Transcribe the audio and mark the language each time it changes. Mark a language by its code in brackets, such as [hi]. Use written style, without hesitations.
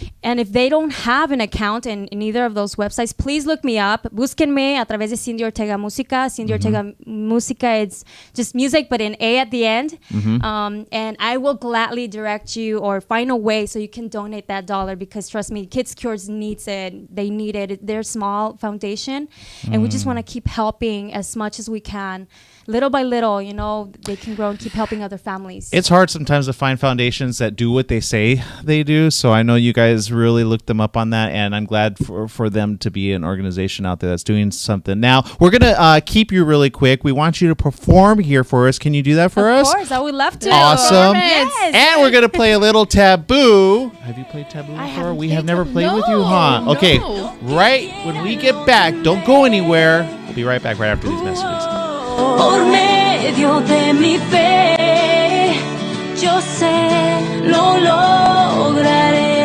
[en] And if they don't have an account in either of those websites, please look me up. [es] Búsquenme a través de Cindy Ortega Música. [en] Cindy Ortega Música, it's just music, but an A at the end. And I will gladly direct you or find a way so you can donate that $1, because trust me, Kids Cures needs it. They need it. They're a small foundation, and we just want to keep helping as much as we can. Little by little, they can grow and keep helping other families. It's hard sometimes to find foundations that do what they say they do. So I know you guys really looked them up on that, and I'm glad for them to be an organization out there that's doing something. Now, we're going to keep you really quick. We want you to perform here for us. Can you do that for us? Of course, I would love to. Awesome. Yes. And we're going to play a little Taboo. Have you played Taboo before? We have never played with you, huh? Okay, right when we get back, don't go anywhere. We'll be right back right after these messages. [es] Por medio de mi fe, yo sé, lo lograré.